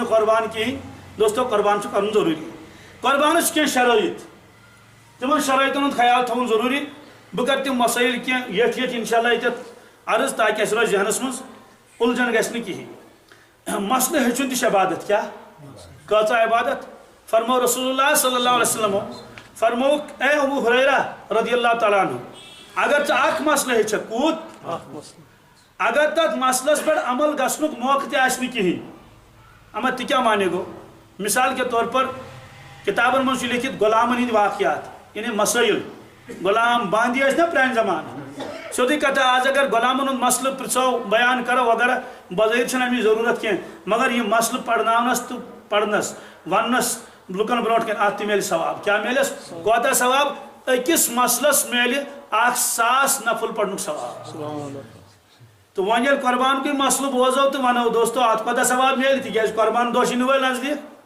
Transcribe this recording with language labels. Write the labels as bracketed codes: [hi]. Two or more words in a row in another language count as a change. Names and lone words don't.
[ks] نہٕ قۄربان کِہینۍ دوستو قۄربان چھُ کرُن ضروٗری قۄربانس چھِ کینٛہہ شرٲیِط تِمن شرٲیطن ہُنٛد خیال تھاوُن ضروٗری بہٕ کرٕ تِم مسٲیِل کینٛہہ یتھ [ar] انشاء اللہ [ks] ییٚتٮ۪تھ عرض تاکہِ اَسہِ روزِ ذہنس منٛز اُلجھن گژھِ نہٕ کِہینۍ مسلہٕ ہیٚچھُن تہِ چھِ عبادت کیٛاہ کۭژاہ عبادت فرمو رسول اللہ [ar] صلی اللہ علیہ وسلم [ks] فرمووُکھ اے ابو ہریرہ [ar] رضی اللہ تعالیٰ عنہ [ks] اگر ژٕ اکھ مسلہٕ ہیٚچھکھ کوٗت اگر تتھ مسلس پٮ۪ٹھ عمل گژھنُک موقعہٕ تہِ آسہِ نہٕ کِہینۍ اما تہِ کیٛاہ مانے گوٚو [ur] مثال کے طور پر [ks] کتابن منٛز چھُ لیکھِتھ غلامن ہٕنٛدۍ واقعات یعنی مسٲیل غلام باندی ٲسۍ نا پرانہِ زمانہٕ سیوٚدُے کتھا آز اگر غلامن ہُنٛد مسلہٕ پرژھو بیان کرو وغیرہ بظٲہر چھنہٕ امِچ ضروٗرت کینٛہہ مگر یہِ مسلہٕ پرناونس تہٕ پرنس وننس لُکن برونٛٹھ کَنہِ اتھ تہِ میلہِ ثواب کیٛاہ میلٮ۪س کوتاہ ثواب أکِس مسلس میلہِ 1,000 نفل پرنُک ثواب تہٕ وۄنۍ ییٚلہِ قۄربانکُے مسلہٕ بوزو تہٕ ونو دوستو اتھ کوتاہ ثواب میلہِ تِکیٛازِ قۄربان دۄہ چھِ یِنہٕ وٲلۍ نزدیٖک